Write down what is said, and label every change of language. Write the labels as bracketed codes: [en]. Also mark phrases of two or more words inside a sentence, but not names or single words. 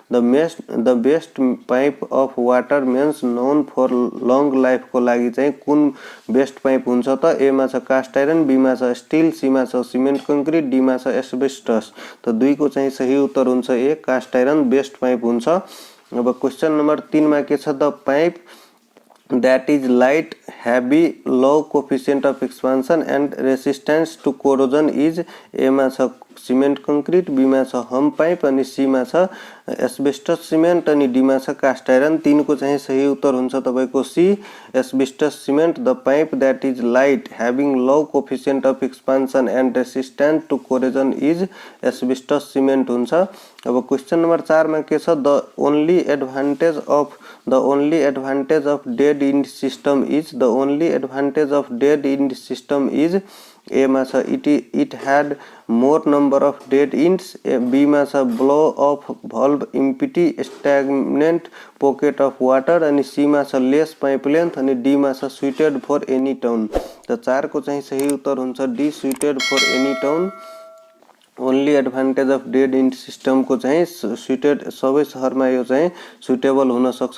[en] The best pipe of water mains known for long life [ne] को लागि चाहिँ कुन [en] best pipe [ne] हुन्छ त? ए मा छ [en] cast iron, [ne] बी मा छ स्टील, सी मा छ [en] cement concrete, [ne] डी मा छ एस्बेस्टस। त 2 को चाहिँ सही उत्तर हुन्छ [en] A cast iron best pipe [ne] हुन्छ। [en] अब question number 3 [ne] मा के छ, [en] the pipe that is light, heavy, low coefficient of expansion and resistance to corrosion is। [ne] ए मा छ [en] cement concrete, [ne] बी मा छ [en] hume pipe [ne] अनि सी मा छ [en] asbestos cement [ne] अनि डी मा छ [en] cast iron. [ne] 3 को चाहिँ सही उत्तर हुन्छ तपाईको [en] C asbestos cement. The pipe that is light, having low coefficient of expansion and resistant to corrosion is asbestos cement हुन्छ। अब question number 4 [ne] मा के छ, [en] The only advantage of dead end system is. The only advantage of dead end system is. [ne] ए मा छ [en] it had more number of dead ends, [ne] बी मा छ [en] blow off valve empty stagnant pocket of water [ne] अनि सी मा छ [en] less pipe length [ne] अनि डी मा छ [en] suited for any town. [ne] त 4 को चाहिँ सही उत्तर हुन्छ [en] D suited for any town. only advantage of dead end system [ne] को चाहिँ सुइटेड सबै शहरमा यो चाहिँ सुइटेबल हुन सक्छ।